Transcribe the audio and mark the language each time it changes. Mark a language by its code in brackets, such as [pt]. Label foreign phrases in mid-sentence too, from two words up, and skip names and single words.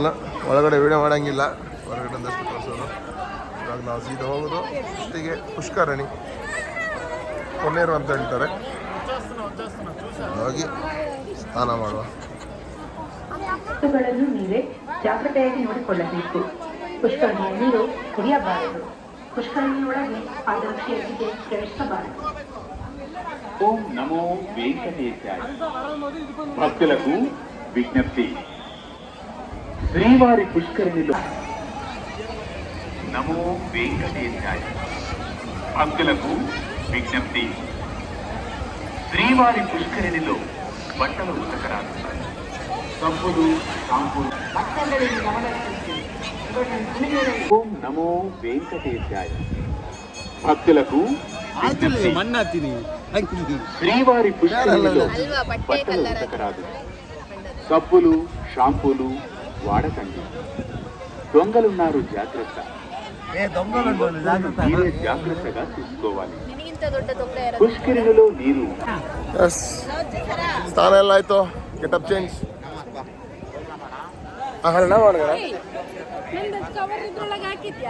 [kn] ಒಳಗಡೆ ವಿಡಿಯೋ ಮಾಡೋಂಗಿಲ್ಲ, ಹೊರಗಡೆ ಒಂದಷ್ಟು ತೋರಿಸೋದು. ಇವಾಗ ನಾವು ಸೀದಾ ಹೋಗೋದು ಫಸ್ಟಿಗೆ ಪುಷ್ಕರಣಿ ಕೊನ್ನೇರು ಅಂತ ಹೇಳ್ತಾರೆ. ಹೋಗಿ ಸ್ನಾನ ಮಾಡುವ. ನೀವೇ ಜಾಗ್ರತೆಯಾಗಿ ನೋಡಿಕೊಳ್ಳಬೇಕು. ಪುಷ್ಕರಣಿಯ ನೀರು ಕುಡಿಯಬಾರದು. ಪುಷ್ಕರಣಿಯೊಳಗೆ ಆದರ್ಶಿಗೆ ಪ್ರವೇಶಿಸಬಾರದು. [te] ఓం నమో వెంకటేశాయ. భక్తులకు విజ్ఞప్తి, శ్రీవారి పుష్కరిణిలో నమో వెంకటేశాయ. భక్తులకు విజ్ఞప్తి, శ్రీవారి పుష్కరిణిలో బట్టలు ఉతకరాదు. సబ్బులు షాంపూలు. ఓం నమో వెంకటేశాయ. భక్తులకు విజ్ఞప్తి. [kn] ಮಣ್ಣು ಹಾಕ್ತೀನಿ [te] శ్రీవారి పుష్కరిణిలో బట్టలు ఉతకరాదు. సబ్బులు షాంపూలు వాడకండి. దొంగలున్నారు జాగ్రత్త. మీరే జాగ్రత్తగా చూసుకోవాలి. పుష్కరిణిలో నీరు [kn] ಎಸ್ ಸ್ನಾನ ಎಲ್ಲ ಆಯಿತು [en] getup change [kn] ಹರಣ ಮಾಡಿದ್ರ ಕವರ್ ಇದ್ರೊಳಗೆ ಹಾಕಿದ್ಯಾ